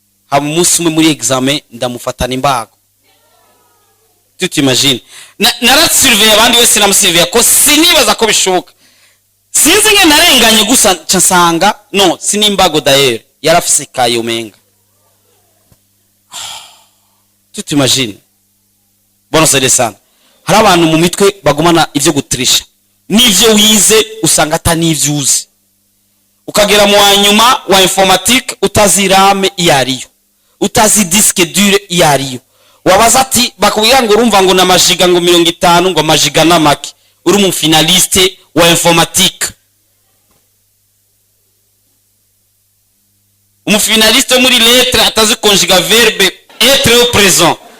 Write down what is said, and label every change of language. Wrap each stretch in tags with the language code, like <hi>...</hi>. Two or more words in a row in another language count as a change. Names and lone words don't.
<rn>Hama umunsi umwe muri examen, ndamufatana imbago.</rn> <fr>Tu t'imagines?</fr> <rn>Na-, narasurveille abandi wese, namusurveille ko sinibaza ko bishoboka. Sinzi nge narenganye gusa, nca nsanga, no, sinimbago d'ailleurs. Yari afise ikaye umenga.</rn> <fr>Tu t'imagines?</fr> <sw>Bwana saidie sana.</sw> <rn>Hari abantu mu mitwe bagumana ivyo gutrisha. N'ivyo wize usanga ata n'ivyo uzi. Ukagera mu wa nyuma wa informatique, utazi rame iyo ariyo. Utazi</rn> <fr>disque dure</fr> <rn>iyo ariyo. Wabaza ati, bakubwira ngo urumva ngo na majiga ngo mirongo itanu, ngo majiga na make. Uri mu finaliste wa informatique. Umu finaliste muri lettre atazi conjuga</rn> <fr>verbe être au présent.</fr>